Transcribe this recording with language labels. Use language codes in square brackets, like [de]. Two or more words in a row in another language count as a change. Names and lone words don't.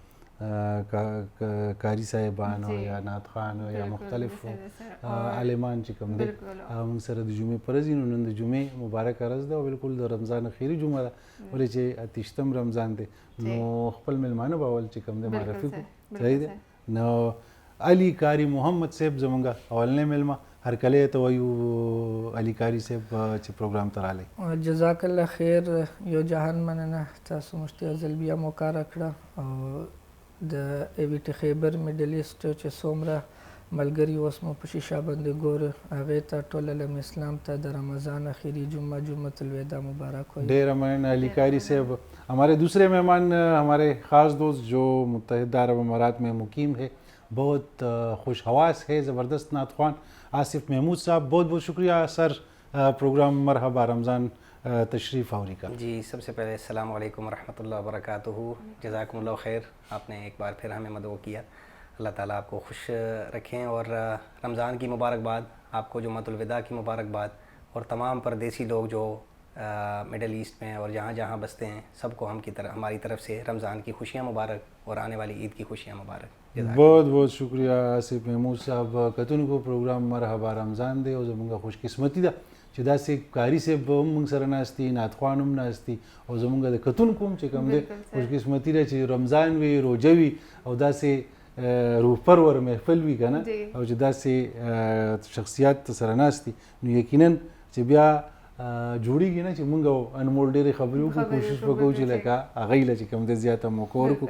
[ps] کاری صاحبان او یا نعت خوان او یا مختلف عالمان چې کوم دي موږ سره د جمعې پر ورځ نن د جمعې مبارک ورځ ده او بالکل د رمضان اخیری جمعه ده ولې چې 28م رمضان دی نو خپل میلمانه به اول چې کوم دی معرفي کو صحیح دی نو علي کاری محمد صاحب زمونږ اولنې میلمه هرکلی ته وایو علي کاری صاحب چې پروګرام ته راغلی [ar] جزاک الله خیر [ps] یو جهان مننه تاسو موږ ته ځل بیا موقع راکړه او د ایویټي خیبر [en] Middle East [ps] چې څومره ملګري اوس مو په شیشه باندې ګوره هغې ته ټول علم اسلام ته د رمضان آخری [ur] جمعۃ الوداع مبارک ہو. [ps] ډېر مننه علی کاری صاحب. [ur] ہمارے دوسرے مہمان ہمارے خاص دوست جو متحدہ عرب امارات میں مقیم ہے بہت خوش حواس ہے زبردست نعت خوان آصف محمود صاحب بہت بہت شکریہ سر پروگرام مرحبا رمضان تشریف آوری کا. جی سب سے پہلے [ar] السلام علیکم ورحمۃ اللہ وبرکاتہ. جزاکم اللہ خیر [ur] آپ نے ایک بار پھر ہمیں مدعو کیا. اللہ تعالیٰ آپ کو خوش رکھیں اور رمضان کی مبارکباد آپ کو جمعۃ الوداع کی مبارکباد اور تمام پردیسی لوگ جو [en] Middle East [ur] میں اور جہاں جہاں بستے ہیں سب کو ہماری طرف سے رمضان کی خوشیاں مبارک اور آنے والی عید کی خوشیاں مبارک. بہت بہت شکریہ آصف محمود صاحب. [ps] کتونکو پروګرام مرحبا رمضان دی او زموږ خوش قسمتي ده چې داسې کاري صاحب هم موږ سره ناستي نعت خوان هم ناستي او زموږ د کتونکو هم چې کوم دی خوش قسمتي ده چې رمضان وي روژه وي او داسې روح پرور محفل وي که نه او چې داسې شخصیات سره ناستي نو یقینا چې بیا جوړیږي نه چې موږ انمول ډېرې خبرې وکړو کوشش وکړو چې لکه هغوی له چې کوم دی زیاته موقع ورکړو.